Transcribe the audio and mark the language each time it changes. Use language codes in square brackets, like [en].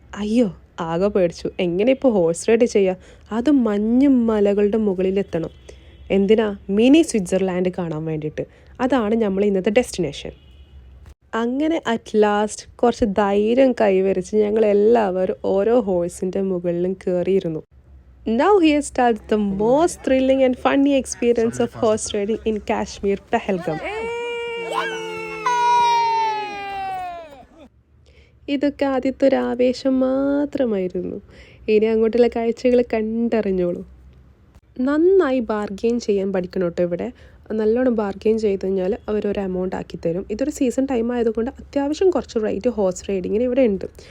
[ml] അയ്യോ, ആകെ പേടിച്ചു. എങ്ങനെ ഇപ്പോൾ ഹോഴ്സ് റൈഡ് ചെയ്യുക, അത് മഞ്ഞും മലകളുടെ മുകളിലെത്തണം. എന്തിനാ? മിനി സ്വിറ്റ്സർലാൻഡ് കാണാൻ വേണ്ടിയിട്ട്. അതാണ് നമ്മൾ ഇന്നത്തെ ഡെസ്റ്റിനേഷൻ. അങ്ങനെ അറ്റ് ലാസ്റ്റ് കുറച്ച് ധൈര്യം കൈവരിച്ച് ഞങ്ങൾ എല്ലാവരും ഓരോ ഹോഴ്സിൻ്റെ മുകളിലും കയറിയിരുന്നു. [en] Now here starts the most thrilling and funny experience of horse riding in Kashmir, Pahalgam. [ml] ഇതൊക്കെ ആദ്യത്തെ ഒരു ആവേശം മാത്രമായിരുന്നു. ഇനി അങ്ങോട്ടുള്ള കാഴ്ചകൾ കണ്ടറിഞ്ഞോളൂ. നന്നായി ബാർഗെയിൻ ചെയ്യാൻ പഠിക്കണം കേട്ടോ. ഇവിടെ നല്ലോണം ബാർഗെയിൻ ചെയ്ത് കഴിഞ്ഞാൽ അവരൊരു എമൗണ്ട് ആക്കി തരും. ഇതൊരു സീസൺ ടൈം ആയതുകൊണ്ട് അത്യാവശ്യം കുറച്ച് റേറ്റ് ഹോഴ്സ് റൈഡിങ്ങിന് ഇവിടെ ഉണ്ട്.